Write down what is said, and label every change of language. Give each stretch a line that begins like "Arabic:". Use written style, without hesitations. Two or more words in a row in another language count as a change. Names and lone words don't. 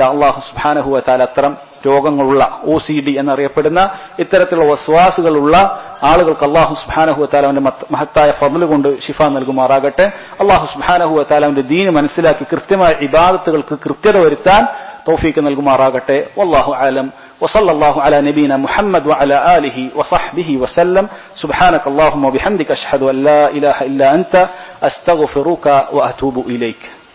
Arabic: الله سبحانه وتعالى
Malayalam: അത്തരം രോഗങ്ങളുള്ള OCD എന്നറിയപ്പെടുന്ന ഇത്തരത്തിലുള്ള വസ്വാസുകളുള്ള ആളുകൾക്ക്
Arabic: الله سبحانه وتعالى
Malayalam: അവന്റെ മഹത്തായ ഫദ്ൽ കൊണ്ട് ശിഫ നൽകുമാറാകട്ടെ.
Arabic: الله سبحانه وتعالى
Malayalam: അവന്റെ ദീൻ മനസ്സിലാക്കി കൃത്യമായ ഇബാദത്തുകൾക്ക് കൃത്യത വരുത്താൻ തൗഫീഖ് നൽകുമാറാകട്ടെ.
Arabic: والله أعلم. وصلى الله على نبينا محمد وعلى آله وصحبه وسلم. سبحانك اللهم وبحمدك أشهد أن لا إله إلا أنت أستغفرك وأتوب إليك.